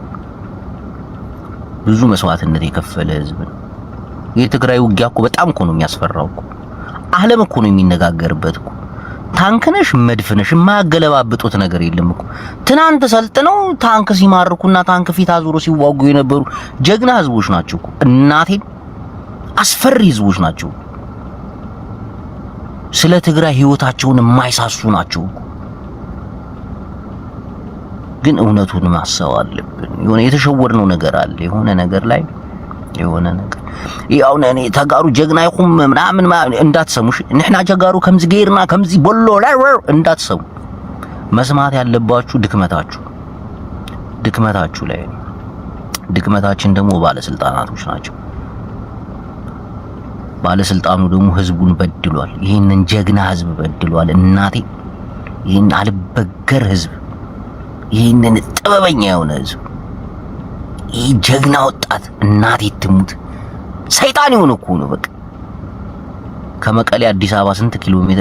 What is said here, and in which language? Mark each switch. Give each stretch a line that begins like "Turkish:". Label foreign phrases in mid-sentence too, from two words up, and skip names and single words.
Amharic: ብዙ መስዋዕትነት የከፈለ ህዝብ ነው። የትግራይ ውጊያ እኮ በጣም እኮ ነው የሚያስፈራው እኮ። ዓለም እኮ ነው የሚነጋገርበት እኮ። ታንክነሽ መድፍነሽ የማያገለባብጡት ነገር የለም እኮ። ትናንት ሰልጥነው ታንክ ሲማርኩና ታንክ ፊት አዙሮ ሲዋጉ የነበሩ ጀግና ህዝቦች ናቸው እኮ። እናቴን አስፈሪ ህዝቦች ናቸው። ስለ ትግራይ ህይወታቸውን የማይሳሱ ናቸው። ግን እውነቱን ማሰብ አለብን። የሆነ የተሸወርነው ነገር አለ። የሆነ ነገር ላይ የሆነ ነገር ያው እኔ
Tigrinya: ተጋሩ ጀግና ይኹም
Amharic: ምናምን እንዳትሰሙሽ።
Tigrinya: ንሕና ጀጋሩ ከምዚ ገይርና ከምዚ ቦሎ
Amharic: እንዳትሰሙ። መስማት ያለባችሁ ድክመታችሁ ላይ ነው። ድክመታችን ደግሞ ባለስልጣናቶች ናቸው። ባለስልጣኑ ደግሞ ህዝቡን በድሏል። ይሄንን ጀግና ህዝብ በድሏል እናቴ። ይሄን አልበገር ህዝብ፣ ይሄንን ጥበበኛ የሆነ ህዝብ፣ ይሄ ጀግና ወጣት እናቴ ትሙት ሰይጣን የሆነ እኮ ነው በቃ። ከመቀሌ አዲስ አበባ ስንት ኪሎ ሜትር?